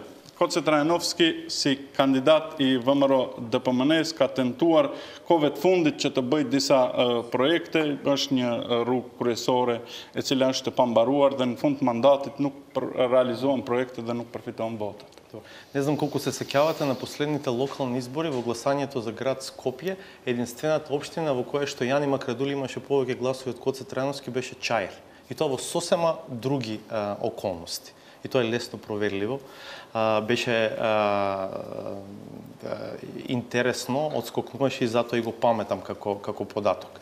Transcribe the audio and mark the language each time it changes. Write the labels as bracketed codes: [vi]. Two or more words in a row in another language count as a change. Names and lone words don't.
[sq] Koce Trajanovski si kandidat i VMRO DPMN-s ka tentuar kohëve të fundit që të bëjë disa projekte, është një rrugë kryesore e cila është e pambaruar dhe në fund të mandatit nuk realizohen projekte dhe nuk përfitohen votat. [mk] Не знам колку се сеќавате на последните локални избори во гласањето за град Скопје, единствената општина во која што Јани Макрадули имаше повеќе гласови од Коце Трајановски беше Чаир. И тоа во сосема други околности. И тоа е лесно проверливо. Беше интересно, одскокнуваше и затоа и го паметам како податок.